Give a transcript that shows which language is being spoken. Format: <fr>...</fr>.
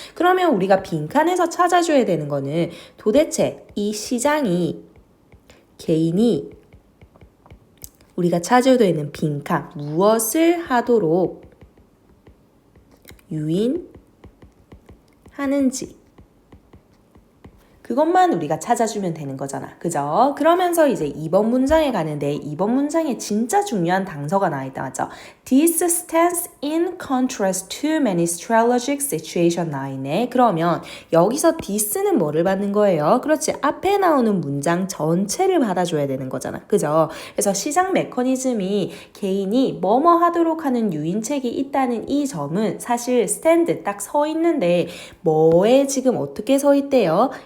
<ko>그러면 우리가 빈칸에서 찾아줘야 되는 거는 도대체 이 시장이 개인이 우리가 찾아야 되는 빈칸 무엇을 하도록 유인하는지 그것만 우리가 찾아주면 되는 거잖아. 그죠? 그러면서 이제 2번 문장에 가는데 2번 문장에 진짜 중요한 단서가 나와 있다. 맞죠?</ko> <en>This stands in contrast to many strategic situation</en> <ko>나와 있네. 그러면 여기서 this는 뭐를 받는 거예요? 그렇지. 앞에 나오는 문장 전체를 받아줘야 되는 거잖아. 그죠? 그래서 시장 메커니즘이 개인이 뭐뭐 하도록 하는 유인책이 있다는 이 점은 사실 stand 딱 서 있는데 뭐에 지금 어떻게 서 있대요?</ko>